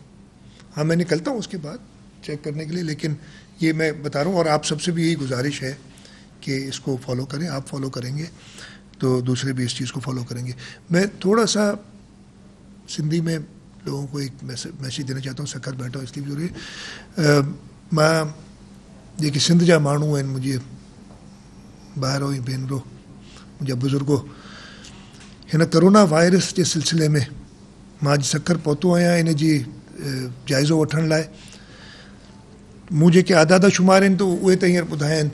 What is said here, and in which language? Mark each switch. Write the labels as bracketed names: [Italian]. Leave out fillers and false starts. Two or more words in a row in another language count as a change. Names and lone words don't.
[Urdu] ہاں میں نکلتا ہوں اس کے بعد چیک کرنے کے لیے, لیکن یہ میں بتا رہا ہوں, اور آپ سب سے بھی یہی گزارش ہے کہ اس کو فالو کریں. آپ فالو کریں گے تو دوسرے بھی اس چیز کو فالو کریں گے. میں تھوڑا سا سندھی میں لوگوں کو ایک میسیج دینا چاہتا ہوں. سکھر بیٹھا اس لیے بھی ضروری ہے. [Sindhi] میں जेके सिंध जा माण्हू आहिनि, मुंहिंजे ॿाहिरो ई भेनरो, मुंहिंजा बुज़ुर्गो, हिन करोना वायरस जे सिलसिले में मां अॼु सखर पहुतो आहियां इन जी जाइज़ो वठण लाइ. मूं जेके आदाद शुमार आहिनि त उहे त हींअर ॿुधाया आहिनि.